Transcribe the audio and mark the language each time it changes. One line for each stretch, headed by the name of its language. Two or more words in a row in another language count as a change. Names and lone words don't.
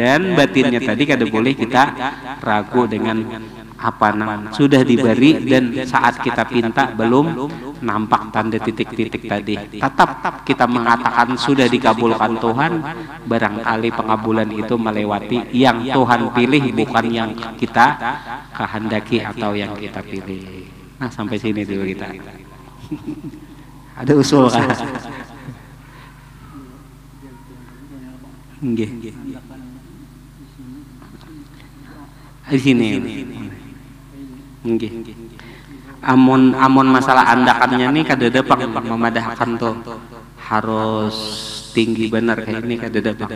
Indonesian: dan batinnya tadi kada boleh kita ragu dengan apa nang sudah diberi, dan saat kita pinta belum nampak tanda titik-titik tadi, tetap kita mengatakan sudah dikabulkan Tuhan, barangkali pengabulan itu melewati yang Tuhan pilih, bukan yang kita kehendaki atau yang kita pilih. Nah sampai sini dulu kita. Ada usul kan? Nggih. Di sini. Nggih.
Banjar: Amun masalah andakannya nih kadada pak memadahkan tuh harus tinggi benar kayak ini kadada pak.